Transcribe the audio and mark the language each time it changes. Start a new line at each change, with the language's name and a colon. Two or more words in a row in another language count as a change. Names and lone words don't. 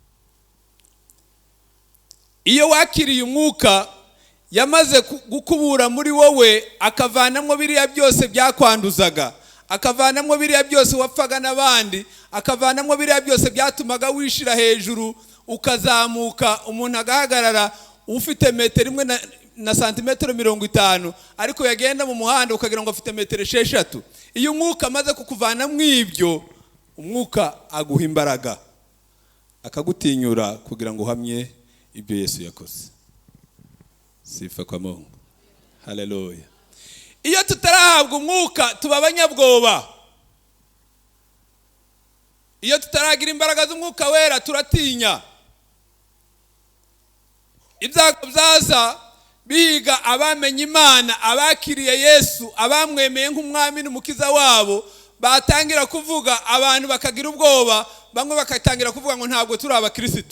Kinyarwanda: Iyo wakiriye umwuka yamaze gukubura muri wowe, akavanamwo biriya byose byakwanduzaga, akavanamwo biriya byose wapfaga n'abandi, akavanamwo biriya byose byatumaga wishira hejuru ukazamuka, umuntu agahagarara ufite metero imwe na santimetero 50, ariko yagenda mu muhanda ukagira ngo afite metero 6. Iyo umwuka amaze kukuvanamwo ibyo, umwuka aguha imbaraga, akagutinyura kugira ngo uhamye ibyo Yesu yakoze.
Swahili: Sifa kwa Mungu.
Kinyarwanda: Haleluya. Iyo tutarahabwa umwuka tuba abanyabwoba. Iyo tutaragira imbaraga z'umwuka wera turatinya. Ibyago byaza biga abamenye Imana, abakiriye Yesu, abamwemeye nk'umwami n'umukiza wabo, batangira kuvuga, abantu bakagira ubwoba, bamwe bakatangira kuvuga ngo ntabwo turi abakristo.